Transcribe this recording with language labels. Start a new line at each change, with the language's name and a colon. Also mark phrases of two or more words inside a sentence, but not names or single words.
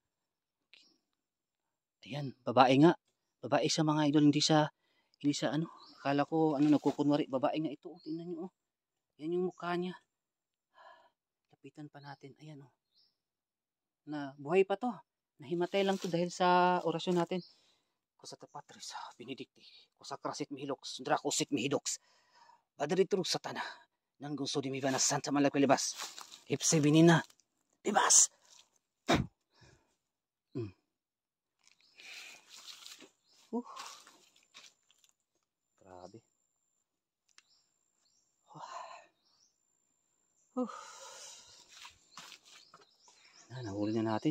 Filipino: Ayan, babae nga. Babae siya, mga idol. Hindi siya ano. Akala ko, nagkukunwari. Babae nga ito, oh. Tingnan nyo, oh. Yan yung mukha niya. Lapitan pa natin. Ayan, oh. Na buhay pa to. Nahimatay lang to dahil sa orasyon natin. Kusata Patris, Benedicti, Kusakrasit Mihilox, Dracosit Mihidox, Badaritrug Satana, nang gusto di miba na Santa Malapilibas, Ipse Binina, Libas! Grabe. Nahuli na natin.